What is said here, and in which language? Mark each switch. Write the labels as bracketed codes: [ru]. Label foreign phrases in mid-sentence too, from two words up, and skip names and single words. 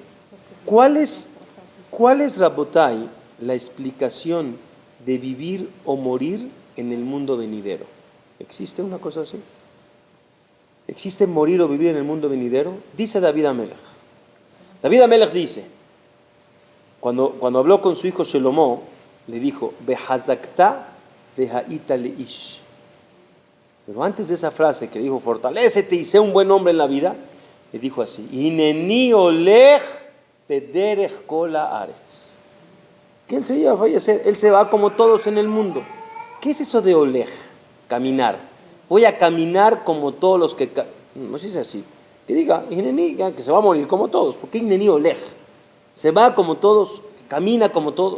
[es] ¿Cuál es Rabotay la explicación de vivir o morir en el mundo venidero? ¿Existe una cosa así? ¿Existe morir o vivir en el mundo venidero? Dice David Amelech. David Amelech dice, cuando habló con su hijo Shelomó, le dijo, [he] וחזקת והיית לאיש. [es] Pero antes de esa frase que dijo, fortalécete y sé un buen hombre en la vida, le dijo así, [he] הנני הולך בדרך כל הארץ. [es] Que él se iba a fallecer, él se va como todos en el mundo. ¿Qué es eso de olej? Caminar. Voy a caminar como todos los que... No sé si es así. Que diga, Hineni, que se va a morir como todos. ¿Por qué [he] הנני הולך? [es] Se va como todos, camina como todos.